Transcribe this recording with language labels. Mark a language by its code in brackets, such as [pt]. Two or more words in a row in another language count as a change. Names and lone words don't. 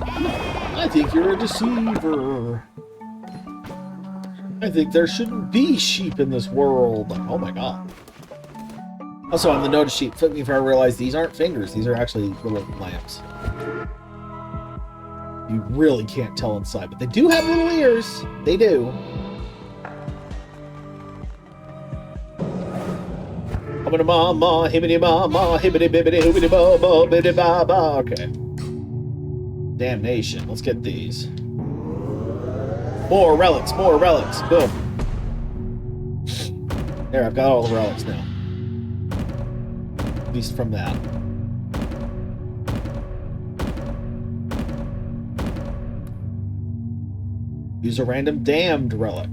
[en] I think you're a deceiver. I think there shouldn't be sheep in this world. Oh my god. Also, on the notice sheet, took me before I realized these aren't fingers. These are actually little lamps. You really can't tell inside, but they do have little ears. They do. Mama, hibbity mama, hibbity bibbity hoobity bo bo biddy ba ba. Okay. Damnation. Let's get these. More relics, more relics. Boom. There, I've got all the relics now. At least from that. Use a random damned relic.